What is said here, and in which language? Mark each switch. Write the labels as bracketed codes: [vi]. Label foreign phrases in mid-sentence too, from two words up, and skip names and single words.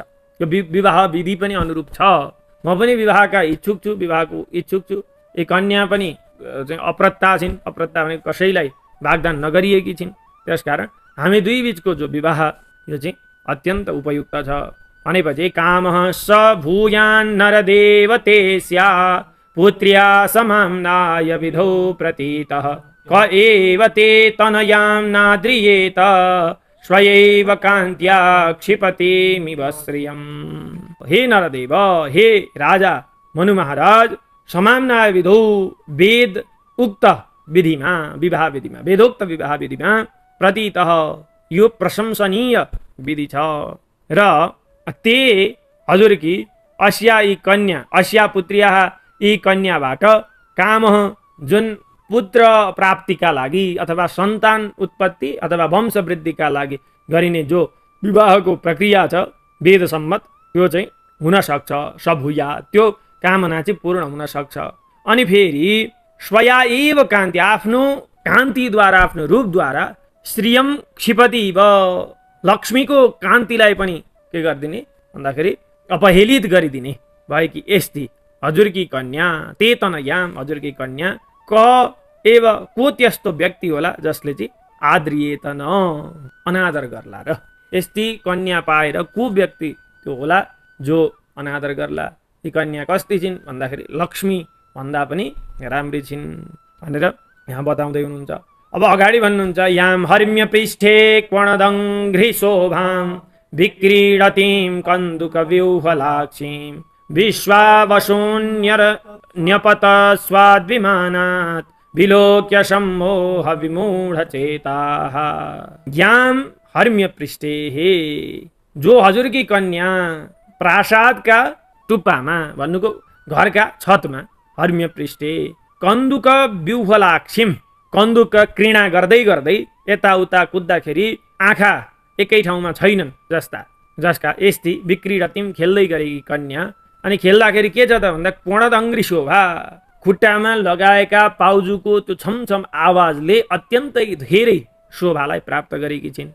[ne] यो विवाह विधि पनि अनुरूप छ। म पनि विवाहका इच्छुक छु, विवाहको इच्छुक छु। यी कन्या पनि चाहिँ अप्रत्ता छिन्, अप्रत्ता भनेको कसैलाई वाग्दान नगरिएकी छिन्। त्यसकारण हामी दुई बीचको जो विवाह यो चाहिँ अत्यन्त उपयुक्त छ भनेपछि [sa] कामः स भूयान् नरदेवतेस्या पुत्र्या समाम्नाय विधौ प्रतीतः क एव ते तनयां नाद्रियेत स्वयैव कान्त्या क्षिपतिमिव श्रियम्। [ne] हे नरदेव, हे राजा मनु महाराज, [sa] समाम्नाय विधौ [ne] वेद उक्त विधिमा, विवाह विधिमा, वेदोक्त विवाह विधिमा प्रतीतः यो प्रशंसनीय विधि छ र ते हजुरकी अस्या यी कन्या, [sa] अस्या पुत्र्या [ne] यी कन्याबाट काम जुन पुत्र प्राप्तिका लागि अथवा सन्तान उत्पत्ति अथवा वंशवृद्धिका लागि गरिने जो विवाहको प्रक्रिया छ वेद सम्मत, त्यो चाहिँ हुन सक्छ। सभूया, त्यो कामना चाहिँ पूर्ण हुन सक्छ। अनि फेरि [sa] स्वया एव कान्ति, [ne] आफ्नो कान्तिद्वारा, आफ्नो रूपद्वारा [sa] श्रियम क्षिपतिव, [ne] लक्ष्मीको कान्तिलाई पनि के गरिदिने भन्दाखेरि अपहेलित गरिदिने भएकी यस्ती हजुरकी कन्या, [sa] ते तनयाम, [ne] हजुरकी कन्या, [sa] क एव [ne] को त्यस्तो व्यक्ति होला जसले चाहिँ [sa] आद्रिएत न, [ne] अनादर गर्ला र। यस्ती कन्या पाएर को व्यक्ति त्यो होला जो अनादर गर्ला। यी कन्या कस्ती छिन् भन्दाखेरि लक्ष्मी भन्दा पनि राम्री छिन् भनेर यहाँ बताउँदै हुनुहुन्छ। अब अगाडि भन्नुहुन्छ [sa] याम हर्म्य पृष्ठे क्वणदङ्घ्रि शोभां विक्रीडतीं कन्दुक व्यूहलाक्षीं विश्वावशून्यपत स्वाद्विमानात् विलोक्य सम्मोह विमूढचेताः। याम हर्म्य पृष्ठे, [ne] जो हजुरकी कन्या प्रासादका टुप्पामा भन्नुको घरका छतमा, [sa] हर्म्य पृष्ठे कन्दुक व्यूहलाक्षीं, [ne] कन्दुक क्रीडा गर्दै गर्दै यताउता कुद्दाखेरि आँखा एकै ठाउँमा छैनन् जसका यस्ती विक्रीडतीं खेल्दै गरेकी कन्या। अनि खेल्दाखेरि के छ त भन्दा [sa] क्वणदङ्घ्रि शोभा, [ne] खुट्टामा लगाएका पाउजुको त्यो छमछम आवाजले अत्यन्तै धेरै शोभालाई प्राप्त गरेकी छिन्।